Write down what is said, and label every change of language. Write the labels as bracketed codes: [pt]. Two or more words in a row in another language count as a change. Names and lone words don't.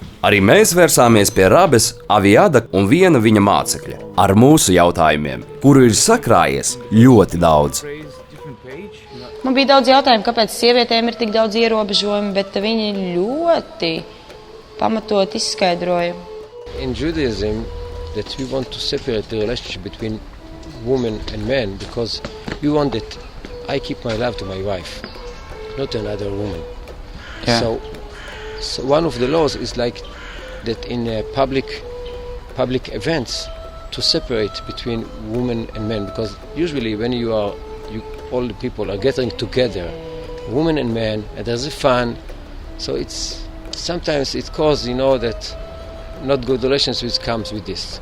[lv] Arī mēs vērsāmies pie rabes Aviada un viena viņa mācekļa ar mūsu jautājumiem, kuru ir sakrājies ļoti daudz. Man bija daudz jautājumu, kāpēc sievietēm ir tik daudz ierobežojumu, bet viņi ļoti pamatot izskaidroja. [en] In Judaism, that we want to separate the relationship between women and men because we want that I keep my love to my wife, not to another woman. Yeah. So one of the laws is like that in public events to separate between women and men, because usually when all the people are getting together, women and men, and there's a fun, so sometimes it causes that not good relations which comes with this.